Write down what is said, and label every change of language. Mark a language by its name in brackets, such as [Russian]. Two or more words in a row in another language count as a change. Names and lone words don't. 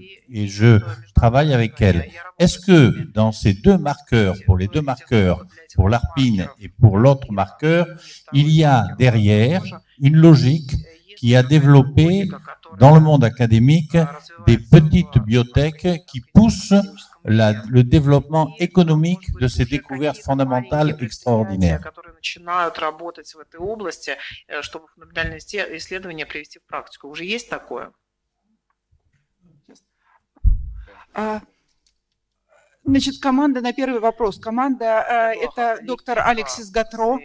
[French] Et je travaille avec elles. Est-ce que dans ces deux marqueurs, pour les deux marqueurs, pour l'ARPIN et pour l'autre marqueur, il y a derrière une logique qui a développé dans le monde académique des petites biotech qui poussent le développement économique de ces découvertes fondamentales extraordinaires. [Russian] Начинают работать в этой области, чтобы фундаментальные исследования привести в практику. Уже есть такое? Значит, команда на первый вопрос. Команда это доктор Алексис Гатро.